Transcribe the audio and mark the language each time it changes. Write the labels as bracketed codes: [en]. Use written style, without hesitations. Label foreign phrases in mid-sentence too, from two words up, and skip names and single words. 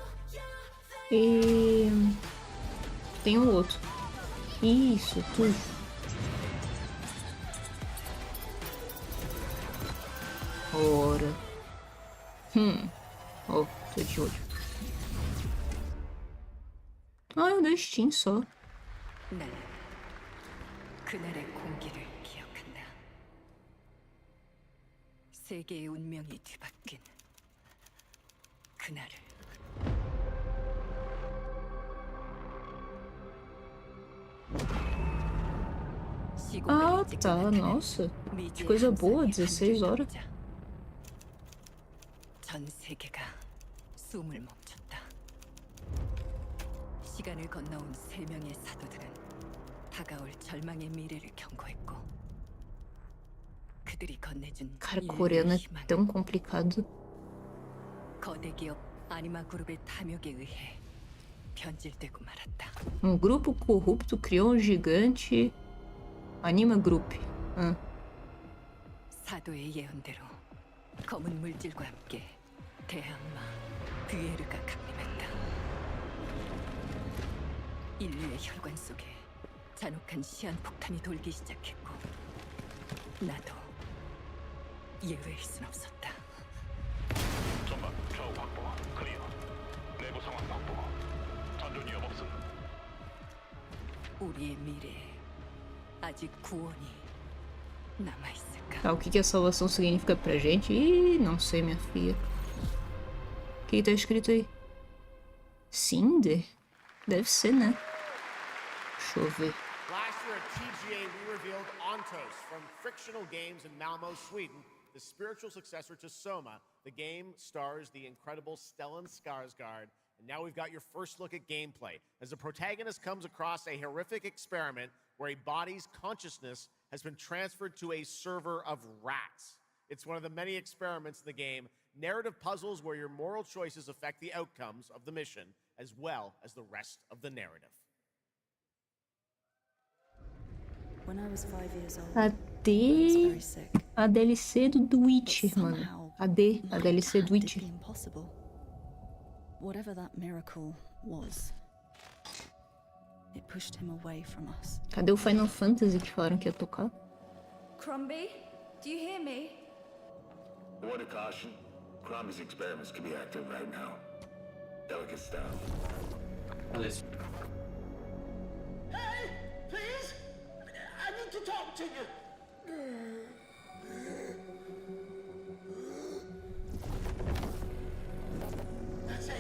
[pt] E... tem um outro. Isso, tudo. Ora. Ó, tô de olho. Ah, é o da Steam só. [ko] 그날의 공기를 기억한다. 세계의 운명이 뒤바뀐 그날을. [pt] Ah, tá, nossa. Que coisa boa, 16 horas. [ko] 전 세계가 숨을 멈췄다. 시간을 건너온 3명의 사도들은 다가올 절망의 미래를 경고했고 그들이 건네준 [pt] Cara, coreano é tão complicado. [ko] 거대 기업 아니마 그룹의 탐욕에 의해 변질되고 말았다. [pt] Um grupo corrupto criou um gigante Anima Group. [ko] 사도의 예언대로 검은 물질과 함께 대항마 뷰에르가 강림했다. 인류의 혈관 속에 잔혹한 시한폭탄이 돌기 시작했고 나도 예외일 순 없었다. 전방 좌우 확보 클리어. 내부 상황 확보. 전전 위협 없음. 우리의 미래에 아직 구원이 남아있을까? [pt] Tá, o que a salvação significa pra gente? Ih, não sei, minha filha. O que tá escrito aí? Cinder? Deve ser, né? Deixa eu ver. [en] Last year at TGA, we revealed Ontos from Frictional Games in Malmo, Sweden, the spiritual successor to Soma. The game stars the incredible Stellan Skarsgård, and now we've got your first look at gameplay as the protagonist comes across a horrific experiment where a body's consciousness has been transferred to a server of rats. It's one of the many experiments in the game, narrative puzzles where your moral choices affect the outcomes of the mission, as well as the rest of the narrative. When I was 5 years old, [pt] Cadê a DLC do Witcher, mano? Cadê a DLC do Witcher? [en] Impossible. Whatever that miracle was, it pushed him away from us. [pt] Cadê o Final Fantasy que falaram que ia tocar? [en] Crumby, do you hear me? A word of caution. Crombie's experiments can be active right now. Delicate stuff. Hey, please! I need to talk to you! That's it!